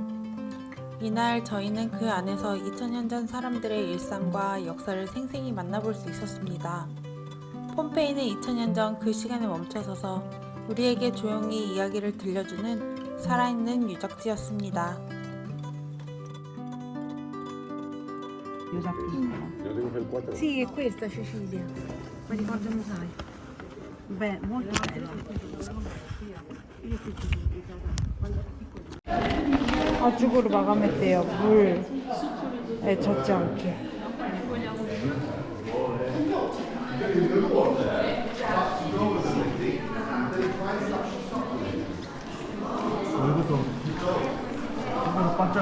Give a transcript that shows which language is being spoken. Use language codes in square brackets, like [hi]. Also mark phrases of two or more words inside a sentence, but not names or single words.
[ko] 이날 저희는 그 안에서 2000년 전 사람들의 일상과 역사를 생생히 만나볼 수 있었습니다. 폼페이는 2000년 전 그 시간에 멈춰서서 우리에게 조용히 이야기를 들려주는 살아있는 유적지였습니다. [it] quella piccola. Sì, è questa Cecilia. Mi ricordo il mosaico. Beh, molto bella. [ko] 아죽으로 마감했대요. 물에 젖지 않게. 여기도 반짝.